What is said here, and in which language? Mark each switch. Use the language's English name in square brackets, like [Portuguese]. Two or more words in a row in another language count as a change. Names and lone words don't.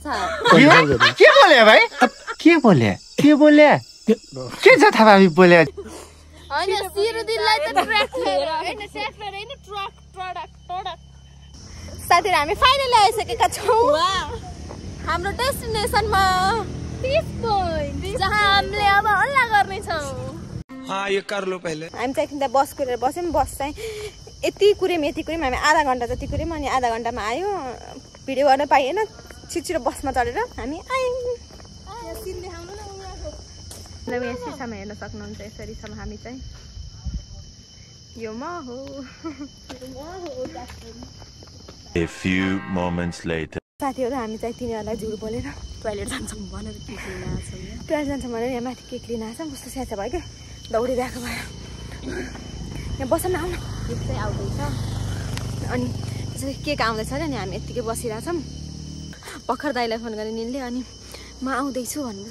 [Nepali] के बोले भाइ? के बोले के जथाभावी बोले? हैन सिरुदिनलाई त ट्र्याक्टर हैन ट्र्याक्टर हैन [English] truck product. [Nepali] साथीहरु हामी फाइनली आइसकेका छौँ हाम्रो डेस्टिनेसनमा 30 पोइन्ट जहाँ हामीले अब हल्ला गर्ने छौँ। [Hindi] ये कर लो पहले। [Nepali] हामी चाहिँ एकछिन बस कुरेर बस्यौँ। बस चाहिँ यति कुर्यौँ हामी आधा घन्टा जति कुर्यौँ। अनि आधा घन्टामा आयो, भिडियो गर्न पाइएन। छिटो बसमा चढेर हामी आयौँ। यहाँ सिसामा हेर्न सक्नुहुन्छ, यसरी छौँ हामी चाहिँ। यो म हो। [English] A few moments later. [Nepali] साथीहरू हामी चाहिँ तिनीहरूलाई झुट बोलेर टोइलेट जान्छौँ भनेर केक लिन आएछौँ। टोइलेट जान्छौँ भनेर यहाँ माथि केक लिन आएछौँ। कस्तो स्याहार भयो क्या, दौडिरहेको भयो। यहाँ बस न, आउन केक चाहिँ आउँदैछ। अनि त्यसरी केक आउँदैछ अरे। अनि हामी यत्तिकै बसिरहेछौँ। भर्खर दाइलाई फोन गरेँ निलले, अनि म आउँदैछु भन्नुहुन्छ।